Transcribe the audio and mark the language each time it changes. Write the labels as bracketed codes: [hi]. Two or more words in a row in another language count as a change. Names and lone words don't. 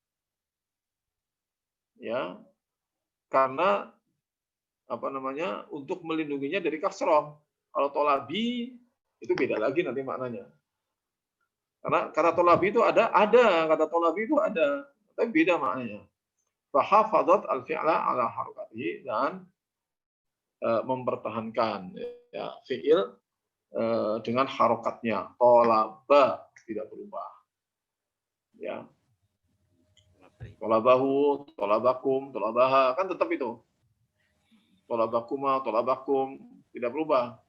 [id] Ya. Karena untuk melindunginya dari kasroh. Kalau tolabi itu beda lagi nanti maknanya. Karena kata tolabi itu ada kata tolabi itu ada, tapi beda maknanya. [ar] فحفظت الفعل على حركته, [id] dan mempertahankan ya fi'il dengan harokatnya. Tolaba tidak berubah. Ya. [ar] طلبه، طلبكم، طلبها [id] kan tetap itu. [ar] طلبكما، طلبكم [id] tidak berubah.